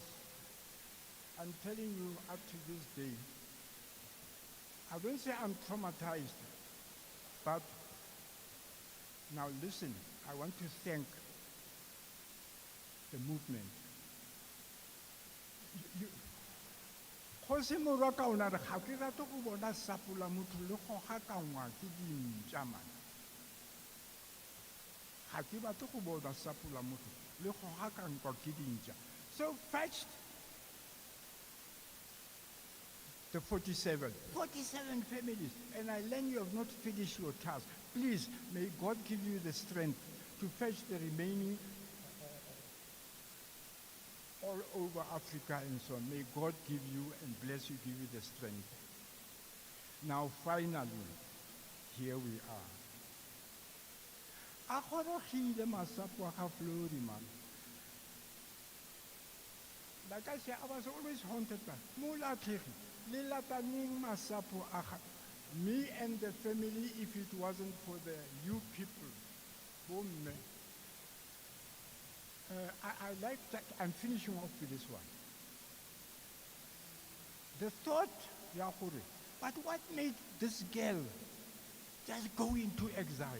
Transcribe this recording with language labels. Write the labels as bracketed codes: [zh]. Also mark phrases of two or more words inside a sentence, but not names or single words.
[en] I'm telling you, up to this day, I don't say I'm traumatized, but now listen, I want to thank the movement. [tn] Jose Moraka o na re ga ke rate go bona sapola motho le go gakangwa ke dintša man. Ga ke batle go bona sapola motho le go gakangwa ke dintša. [en] So fetched the 47 families, and I learn you have not finished your task. Please, may God give you the strength to fetch the remaining all over Africa and so on. May God give you and bless you, give you the strength. Now finally, here we are. [tn] A gorogile masapo a ga Flori man. [en] like I said, I was always haunted by Mula Kiri, Lila Taning Masapo Aha. Me and the family, if it wasn't for the you people, boom. I like that. I'm finishing off with this one. The thought, Yahweh, but what made this girl just go into exile?